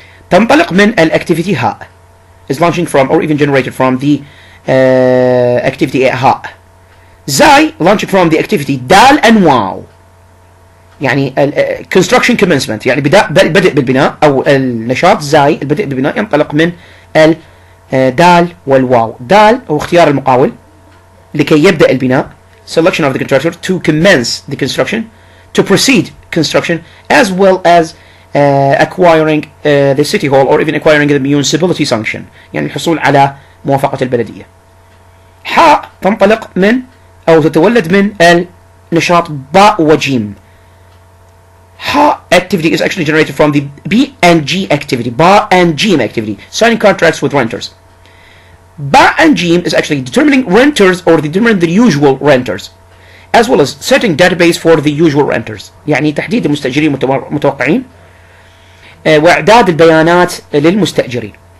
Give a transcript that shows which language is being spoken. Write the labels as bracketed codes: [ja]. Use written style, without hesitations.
[ar] تنطلق من [en] الactivity هاء is launching from or even generated from the activity هاء. [ar] زاي launching from the activity دال and واو يعني [en] construction commencement [ar] يعني البدء بالبناء أو النشاط زاي البدء بالبناء ينطلق من الدال والواو. دال هو اختيار المقاول لكي يبدأ البناء, [en] selection of the contractor to commence the construction, to proceed construction, as well as acquiring the city hall or even acquiring the municipality sanction [ar] يعني الحصول على موافقة البلدية. حاء تنطلق من أو تتولد من النشاط باء وجيم. [en] Ha activity is actually generated from the B and G activity, Ba and Jim activity, signing contracts with renters. Ba and Jim is actually determining renters or determining the usual renters. as well as setting database for the usual renters. [ar] يعني تحديد المستأجرين المتوقعين وإعداد البيانات للمستأجرين.